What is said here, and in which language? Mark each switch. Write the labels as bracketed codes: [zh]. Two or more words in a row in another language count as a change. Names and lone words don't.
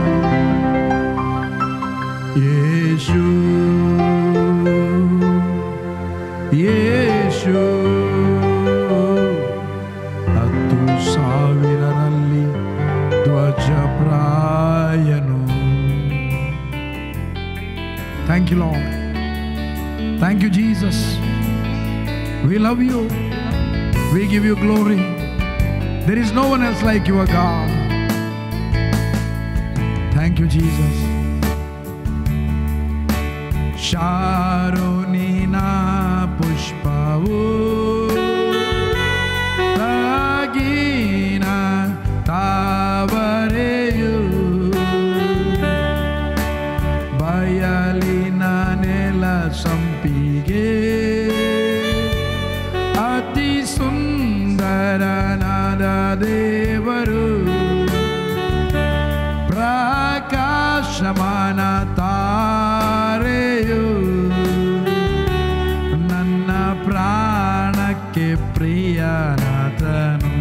[kn] ಯೇಸು ಯೇಸು 10,000ರಲ್ಲಿ ಧ್ವಜಪ್ರಾಯನು. [en] thank you Lord. Thank you, Jesus. We love you. We give you glory. There is no one else like you, God. Thank you, Jesus. [kn] ಶಾರೋನಿನ ಪುಷ್ಪವು ರಾಗಿನ ತಾವರೆಯು ಬಯಲಿನ ನೆಲ ಸಂಪಿಗೆ ಅತಿ ಸುಂದರನಾದ ದೇವರು, ಪ್ರಕಾಶಮಾನ ತಾರೆಯು, ನನ್ನ ಪ್ರಾಣಕ್ಕೆ ಪ್ರಿಯನಾಥನು.